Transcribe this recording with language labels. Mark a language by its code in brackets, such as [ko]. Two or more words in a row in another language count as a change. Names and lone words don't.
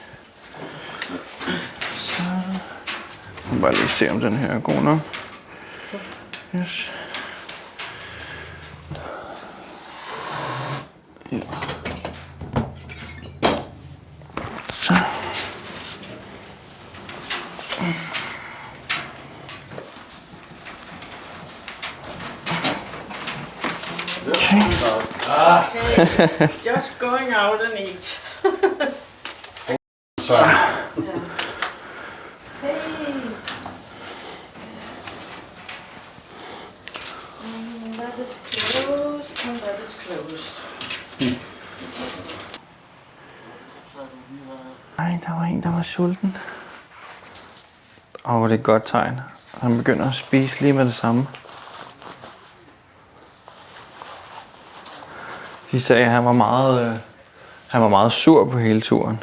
[da] Så. Jeg må bare lige se, om den her er god nok. Yes. Ja. Så. Okay. [en] Just going out and eat. Sorry. Hey. That is closed and that is closed. [da] Ej, der var en, der var sulten. Det er et godt tegn. Han begynder at spise lige med det samme. De sagde, at han var meget sur på hele turen.